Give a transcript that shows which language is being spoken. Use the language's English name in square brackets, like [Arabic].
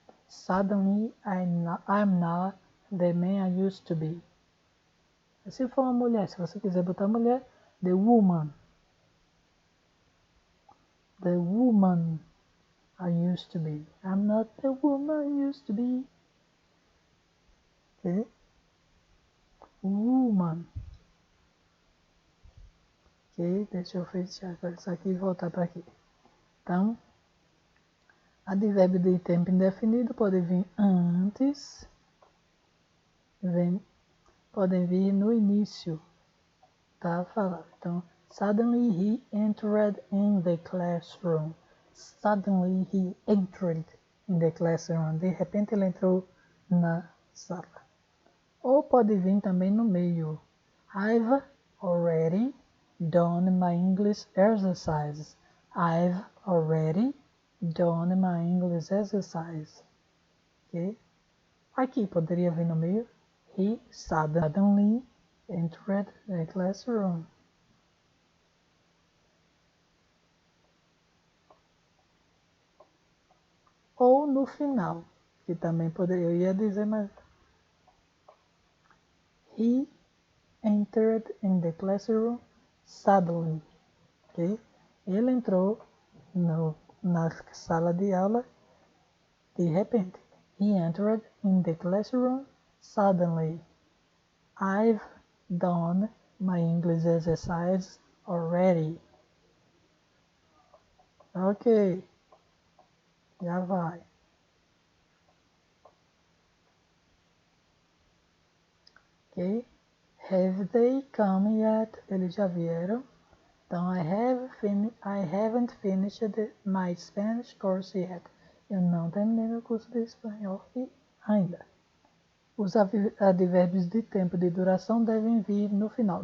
[English] Suddenly, I'm not the man I used to be. [Portuguese] Se for uma mulher, se você quiser botar mulher, [English] the woman. The woman I used to be. I'm not the woman I used to be. Okay? Woman. Ok? [Portuguese] Deixa eu fechar isso aqui e voltar para aqui. Então, advérbio de tempo indefinido pode vir antes, podem vir no início, tá? Falando. Então, [English] suddenly he entered in the classroom. Suddenly he entered in the classroom. [Portuguese] De repente ele entrou na sala. Ou pode vir também no meio. [English] I've already done my English exercises. I've already done my English exercise. Ok? [Portuguese] Aqui poderia vir no meio. [English] He suddenly entered the classroom. [Portuguese] Ou no final, que também poderia, eu ia dizer, mas [English] he entered in the classroom suddenly. [Portuguese] Ok? Ele entrou na sala de aula de repente. [English] He entered in the classroom suddenly. I've done my English exercise already. [Portuguese] Ok, já vai. [English] Ok, have they come yet? [Portuguese] Eles já vieram. Então, [English] I haven't finished my Spanish course yet. [Portuguese] Eu não terminei meu curso de espanhol ainda. Os advérbios de tempo de duração devem vir no final.